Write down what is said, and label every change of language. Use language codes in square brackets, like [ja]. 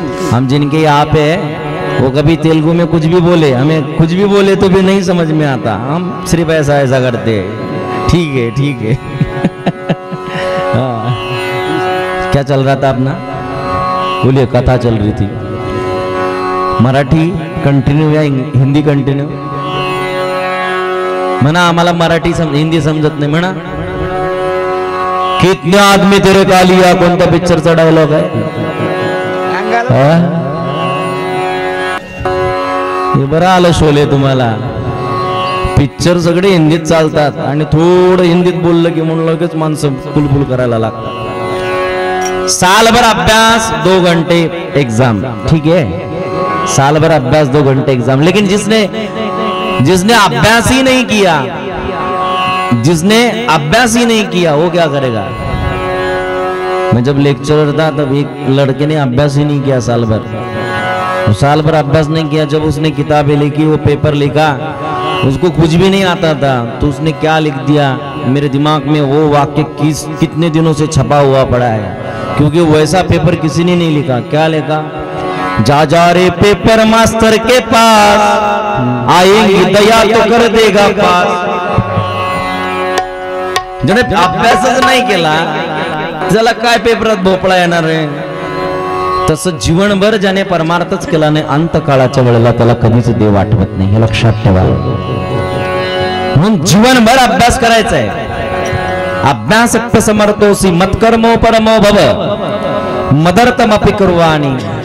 [hi] हम जिनके यहाँ पे वो कभी तेलुगु में कुछ भी बोले, हमें कुछ भी बोले तो भी नहीं समझ में आता. हम सिर्फ ऐसा ऐसा करते हैं, ठीक है ठीक है. हाँ, क्या चल रहा था अपना? बोलिए. कथा चल रही थी. मराठी कंटिन्यू या हिंदी कंटिन्यू? [mr] म्हणा आम्हाला मराठी हिंदी समजत नाही. म्हणा [hi] कितने आदमी तेरे का लिया, [mr] कोणत्या पिक्चरचा डायलॉग आहे? हे बरं आलं शोले तुम्हाला. पिक्चर सगळे हिंदीत चालतात आणि थोडं हिंदीत बोललं की म्हणून लगेच माणसं फुलफुल करायला लागतात. [hi] सालभर अभ्यास 2 घंटे एग्जाम, ठीक है. सालभर अभ्यास 2 घंटे एग्जाम. लेकिन जिसने अभ्यास ही नहीं किया, जिसने अभ्यास ही नहीं किया वो क्या करेगा? मैं जब लेक्चरर था तब एक लड़के ने अभ्यास ही नहीं किया साल भर अभ्यास नहीं किया. जब उसने किताबें लिखी, वो पेपर लिखा, उसको कुछ भी नहीं आता था, तो उसने क्या लिख दिया मेरे दिमाग में वो वाक्य कितने दिनों से छपा हुआ पड़ा है, क्योंकि वैसा पेपर किसी ने नहीं लिखा. क्या लिखा? जा रे पेपर मास्टर के पास, आएंगी दया तो कर देगा पास. [mr] ज्याने अभ्यासच नाही केला त्याला काय पेपरात भोपळा येणार आहे? तसं जीवनभर ज्याने परमार्थच केला नाही, अंतकाळाच्या वेळेला त्याला कधीच देव आठवत नाही. हे लक्षात ठेवा. म्हणून जीवनभर अभ्यास करायचा आहे. [sa] अभ्यासक्त समर्थोसी मत्कर्मो परमो भव मदर्थमपि कुर्वाणी.